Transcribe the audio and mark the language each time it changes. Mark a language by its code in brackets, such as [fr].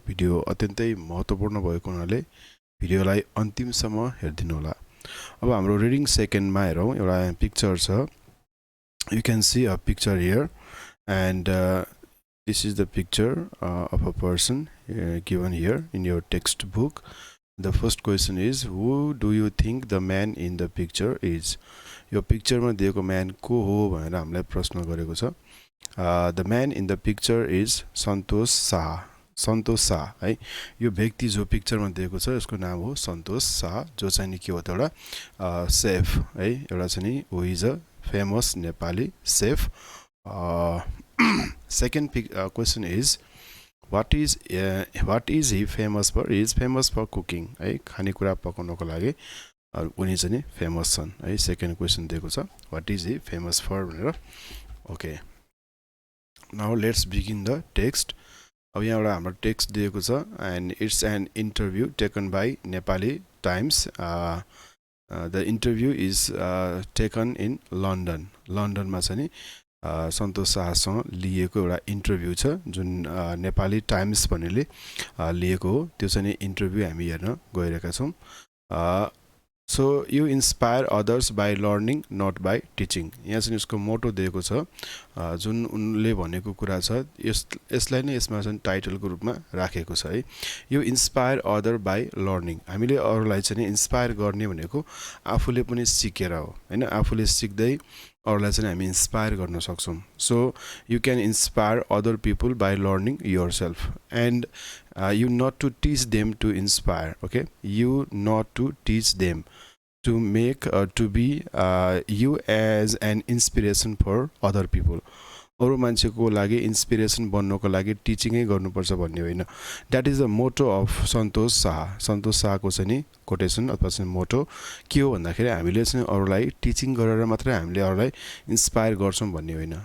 [ne] Video अत्यन्तै महत्त्वपूर्ण भएको हुनाले भिडियोलाई अन्तिमसम्म हेर्दिनु होला। अब हाम्रो रिडिङ सेकेन्ड मा हेरौं। एउटा पिक्चर छ। [en] You can see a picture here, and this is the picture of a person given here in your textbook. The first question is, who do you think the man in the picture is? [ne] यो picture मा दिएको man को हो भनेर हामीलाई प्रश्न गरेको छ। [en] The man in the picture is Santosh Shah. [ne] सन्तोष शाह है, यो व्यक्ति जो पिक्चर मा दिएको छ यसको नाम हो सन्तोष शाह, जो चाहिँ नि के हो त एउटा सेफ है, एउटा चाहिँ नि [en] who is a famous Nepali chef. Second question is, what is he famous for? He is famous for cooking [ne] है, खानेकुरा पकाउनको लागि उनी चाहिँ नि फेमस छन् है। सेकेन्ड क्वेशन दिएको छ, [en] what is he famous for [ne] भनेर। [en] Okay, now let's begin the text. [ne] अब यहाँ एउटा हाम्रो टेक्स्ट दिएको छ, [en] And it's an interview taken by Nepali Times. The interview is taken in London. [ne] लन्डनमा चाहिँ नि सन्तोष शाहसँग लिएको एउटा इन्टरभ्यू छ, जुन नेपाली टाइम्स भन्नेले लिएको हो। त्यो चाहिँ नि इन्टरभ्यू हामी हेर्न गइरहेका छौं। [en] So you inspire others by learning, not by teaching. [ne] यहाँ चाहिँ यसको मोटो दिएको छ, जुन उनले भनेको कुरा छ यसलाई नै यसमा चाहिँ टाइटलको रूपमा राखेको छ है। [en] You inspire other by learning. [ne] हामीले अरूलाई चाहिँ इन्स्पायर गर्ने भनेको आफूले पनि सिकेर हो हैन, आफूले सिक्दै अरूलाई चाहिँ हामी इन्स्पायर गर्न सक्छौं। [en] So you can inspire other people by learning yourself, and you not to teach them to inspire. Okay, you not to teach them to make to be you as an inspiration for other people. [ne] अरु मान्छेको लागि inspiration बन्नको लागि टिचिङै गर्नुपर्छ भन्ने होइन। [en] That is the motto of Santosh Shah. [ne] सन्तोष शाहको चाहिँ नि कोटेसन अथवा चाहिँ मोटो के हो भन्दाखेरि हामीले चाहिँ अरूलाई टिचिङ गरेर मात्रै हामीले अरूलाई इन्स्पायर गर्छौं भन्ने होइन।